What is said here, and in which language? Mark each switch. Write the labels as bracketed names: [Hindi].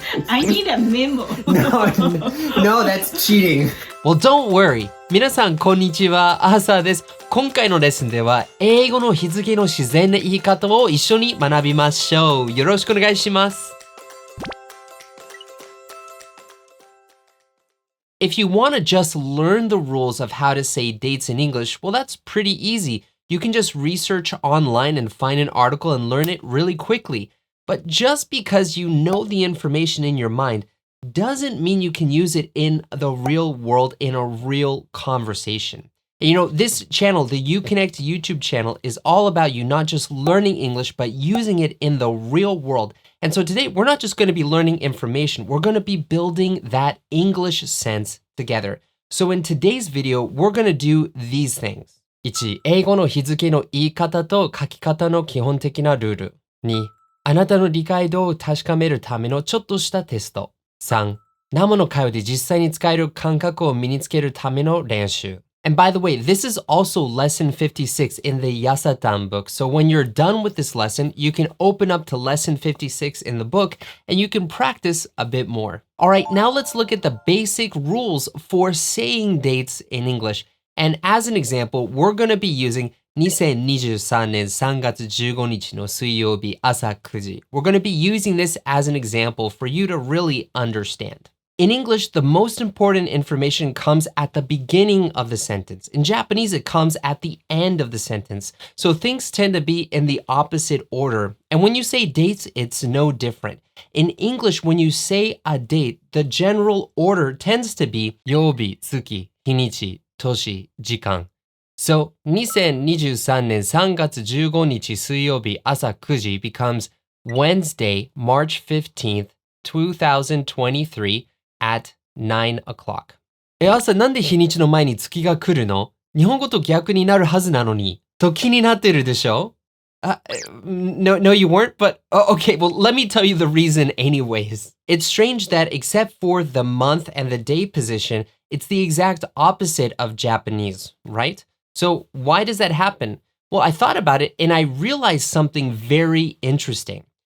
[English] I need a memo. No, that's cheating. Well, don't worry. [Japanese] 皆さんこんにちは、朝です。今回のレッスンでは英語の日付の自然な言い方を一緒に学びましょう。よろしくお願いします。 [English] If you want to just learn the rules of how to say dates in English, well, that's pretty easy. You can just research online and find an article and learn it really quickly. But just because you know the information in your mind doesn't mean you can use it in the real world in a real conversation. And you know, this channel, the IU-Connect YouTube channel, is all about you not just learning English, but using it in the real world. And so today, we're not just going to be learning information, we're going to be building that English sense together. So in today's video, we're going to do these things. 1. [Japanese] 英語の日付の言い方と書き方の基本的なルール。 2. あなたの理解度を確かめるためのちょっとしたテスト。 3. 生の会話で実際に使える感覚を身につけるための練習。 [English] And by the way, this is also lesson 56 in the Yasatan book. So when you're done with this lesson, you can open up to lesson 56 in the book and you can practice a bit more. All right, now let's look at the basic rules for saying dates in English. And as an example, we're going to be using [Japanese] 2023年3月15日の水曜日朝9時. [English] We're going to be using this as an example for you to really understand. In English, the most important information comes at the beginning of the sentence. In Japanese, it comes at the end of the sentence. So things tend to be in the opposite order. And when you say dates, it's no different. In English, when you say a date, the general order tends to be [Japanese] 曜日、月、日にち、年、時間. [English] So [Japanese] 2023年3月15日水曜日朝9時 [English] becomes Wednesday, March 15th, 2023 at 9 o'clock. [Japanese] 朝なんで日にちの前に月が来るの？日本語と逆になるはずなのに。と気になってるでしょ？ [English] No, you weren't, but okay, well, let me tell you the reason anyways. It's strange that except for the month and the day position, it's the exact opposite of Japanese, right? So why does that happen? Well, I thought about it and I realized something very interesting.